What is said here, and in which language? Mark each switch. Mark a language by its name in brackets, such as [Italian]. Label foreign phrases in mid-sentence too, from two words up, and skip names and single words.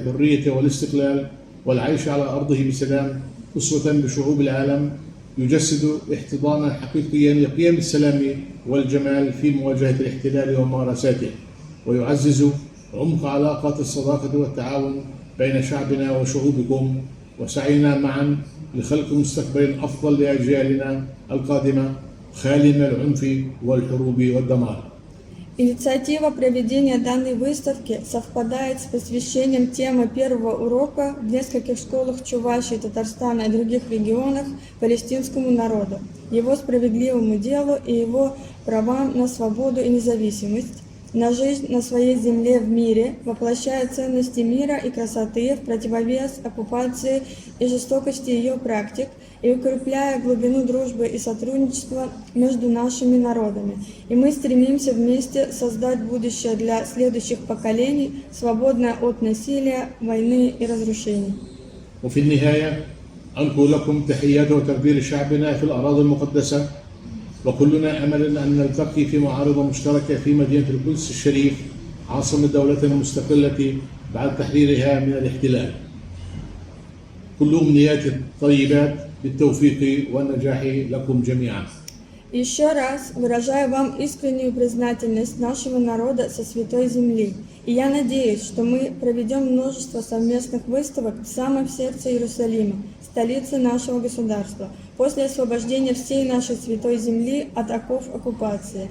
[Arabic] الحرية والاستقلال والعيش على أرضه بسلام، أسوة بشعوب العالم، يجسد احتضانا حقيقيا لقيم السلام والجمال في مواجهة الاحتلال وممارساته، ويعزز عمق علاقات الصداقة والتعاون بين شعبنا وشعوبكم، وسعينا معا لخلق مستقبل أفضل لأجيالنا القادمة خالي من العنف والحروب والدمار. [Russian] Инициатива проведения данной выставки совпадает с посвящением темы первого урока в нескольких школах Чувашии, Татарстана и других регионах палестинскому народу, его справедливому делу и его правам на свободу и независимость, на жизнь на своей земле в мире, воплощая ценности мира и красоты в противовес оккупации и жестокости ее практик, и укрепляя глубину дружбы и сотрудничества между нашими народами. И мы стремимся вместе создать будущее для следующих поколений, свободное от насилия, войны и разрушений. [Arabic] وفي النهاية أنقل لكم تحيات وتقدير شعبنا في الأراضي المقدسة، وكلنا أمل أن نلتقي في معارض مشتركة في مدينة القدس الشريف عاصمة دولتنا المستقلة بعد تحريرها من الاحتلال. كل أمنيات الطيبات بالتوفيق والنجاح لكم جميعا. [Russian] Еще раз выражаю вам искреннюю признательность нашего народа со Святой Земли. И я надеюсь, что мы проведем множество совместных выставок в самом сердце Иерусалима, столице нашего государства, после освобождения всей нашей Святой Земли от оков оккупации.